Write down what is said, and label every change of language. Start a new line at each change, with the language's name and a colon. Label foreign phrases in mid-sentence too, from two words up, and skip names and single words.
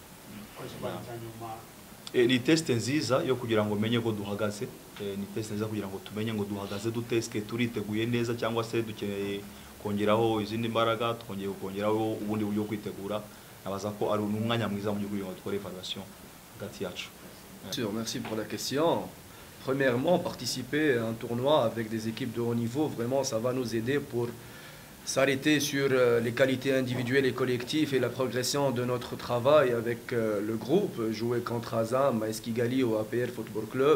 Kinyarwanda: Ni test nziza yo kugira ngo menye ko duhagaze, ni test nziza kugira ngo tumenye ngo duhagaze duteske turiteguye neza, cyangwa se dukeneye kongeraho izindi mbaraga, twongeye kongeraho ubundi buryo kwitegura. Nabaza ko ari umwanya mwiza mu by'ukuri ngo dukore evaluation hagati yacu.
French: Merci pour la question. Premièrement, participer à un tournoi avec des équipes de haut niveau, vraiment ça va nous aider pour s'arrêter sur les qualités individuelles et collectives et la progression de notre travail avec le groupe, jouer contre Azam, AS Kigali ou APR Football Club.